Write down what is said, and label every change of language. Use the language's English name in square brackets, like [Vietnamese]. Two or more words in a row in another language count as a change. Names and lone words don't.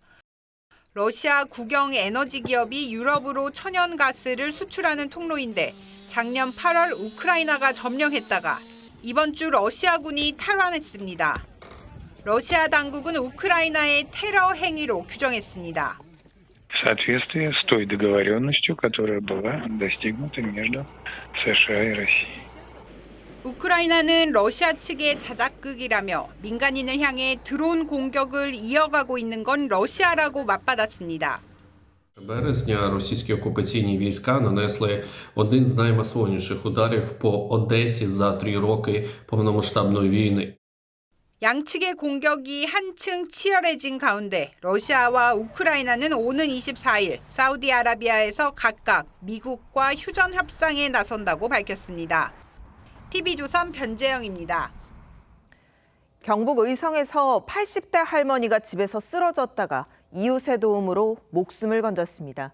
[Korean] 러시아 국영 에너지 기업이 유럽으로 천연가스를 수출하는 통로인데 작년 8월 우크라이나가 점령했다가 이번 주 러시아군이 탈환했습니다. 러시아 당국은 우크라이나의 테러 행위로 규정했습니다. [Russian] В соответствии с той договоренностью, которая была достигнута между США и Россией. [Korean] 우크라이나는 러시아 측의 자작극이라며 민간인을 향해 드론 공격을 이어가고 있는 건 러시아라고 맞받았습니다. [Ukrainian] Березня російські окупаційні війська нанесли один з наймасованіших ударів по Одесі за 3 роки повномасштабної війни. [Korean] 양측의 공격이 한층 치열해진 가운데 러시아와 우크라이나는 오는 24일 사우디아라비아에서 각각 미국과 휴전 협상에 나선다고 밝혔습니다. TV조선 변재영입니다. 경북 의성에서 80대 할머니가 집에서 쓰러졌다가 이웃의 도움으로 목숨을 건졌습니다.